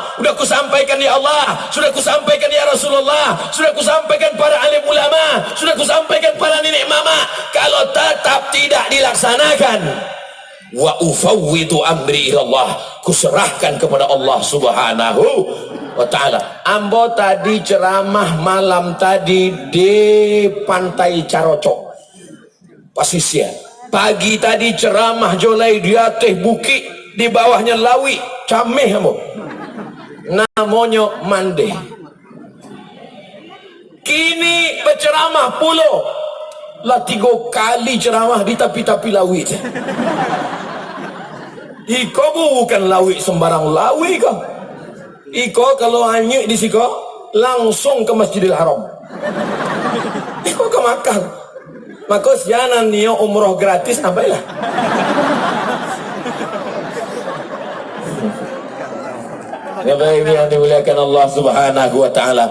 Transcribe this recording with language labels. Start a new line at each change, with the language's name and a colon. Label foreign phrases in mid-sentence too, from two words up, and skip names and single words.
Indonesian: Sudah kusampaikan ya Allah, sudah kusampaikan ya Rasulullah, sudah kusampaikan para alim ulama, sudah kusampaikan para nenek mama. Kalau tetap tidak dilaksanakan,
Arabic: wa ufawwidu amri ilallah,
Indonesian: kuserahkan kepada Allah
Arabic: Subhanahu wa Ta'ala.
Minangkabau: Ambo tadi ceramah malam tadi di Pantai Carocok Pasisir. Pagi tadi ceramah jolai di atas bukit, di bawahnya lawi, cameh ambo. Namanya Mande. Kini berceramah pulau. Lah 3 kali ceramah di tapi-tapi lawi. Iko bukan lawi sembarang lawi kau. Iko kalau hanyut di siko langsung ke Masjidil Haram. Iko ke Makkah. Maka jangan nio umroh gratis sampailah.
Indonesian: Ya baik yang dimuliakan Allah
Arabic: Subhanahu wa Ta'ala.